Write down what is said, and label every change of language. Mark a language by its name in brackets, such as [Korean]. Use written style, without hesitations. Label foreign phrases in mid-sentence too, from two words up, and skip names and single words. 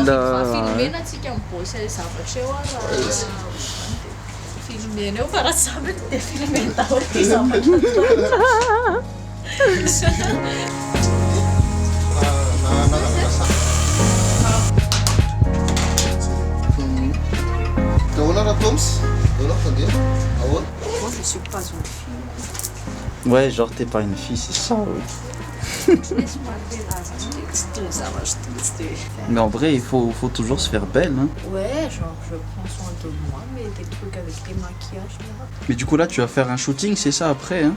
[Malagasy] filmena antsika miboasy zavatra eo filmena eo fa raha samy dia filmena daholo ty zavatra Dahola raha Toms? Dahola fandeha? Ahoana? [French] Moi je suis pas une fille. Ouais, genre t'es pas une fille, c'est ça. Ouais. Laisse-moi dire ça va, je te dis. Mais en vrai, il faut toujours se faire belle. Hein. Ouais, genre je prends soin de moi, mais des trucs avec des maquillages là. Mais du coup là, tu vas faire un shooting, c'est ça après hein?